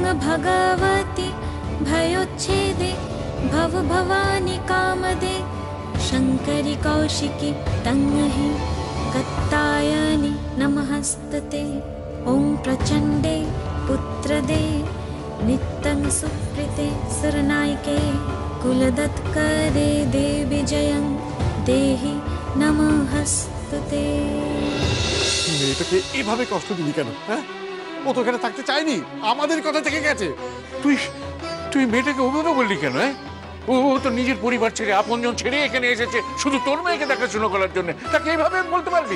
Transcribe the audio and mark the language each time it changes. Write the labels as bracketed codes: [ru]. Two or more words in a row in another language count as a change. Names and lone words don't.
[sa] भगवति भयोच्छेदे भव भवानी कामदे शङ्करि कौशिकी तन्महि कत्तायनि नमस्तते ॐ प्रचण्डे पुत्रदे नित्यं सुप्रीते सुरनायके कुलदत्करे देवी जयं देहि नमस्तते। [bn] মেয়েটাকে এভাবে কষ্ট দিলি কেন? হ্যাঁ, ও তো এখানে থাকতে চায়নি, আমাদের কথা থেকে গেছে। তুই মেয়েটাকে ওভাবে বললি কেন? ও তো নিজের পরিবার ছেড়ে, আপনজন ছেড়ে এখানে এসেছে শুধু তোর মেয়েকে দেখাশোনা করার জন্য। তাকে এইভাবে বলতে পারবি?